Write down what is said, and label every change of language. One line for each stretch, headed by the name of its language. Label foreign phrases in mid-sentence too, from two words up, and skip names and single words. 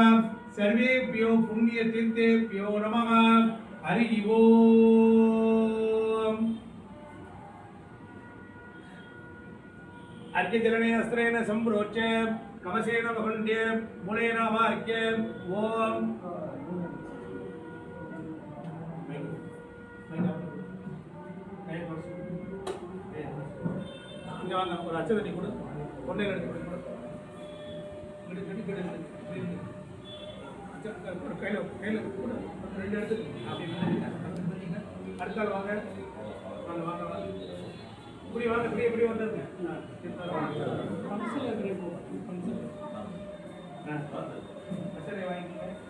Sanskrit: सर्वेभ्यो पुण्यतीर्थेभ्यो नमः. हरि ओम. अर्घ्यजलने अस्त्रेण संप्रोच्य कवसेन वकुण्ड्य मूलेन वाक्य.
Tamil: ओम ஒரு அச்சதனி கொடு ஒன்னே எடுத்து கொடு கையில் கையில் கொடு ரெண்டு எடுத்து அடுத்தால் வாங்க வாங்க வாங்க வாங்க இப்படி வாங்க இப்படி எப்படி வந்துருங்க அச்சனை வாங்கிக்கோங்க.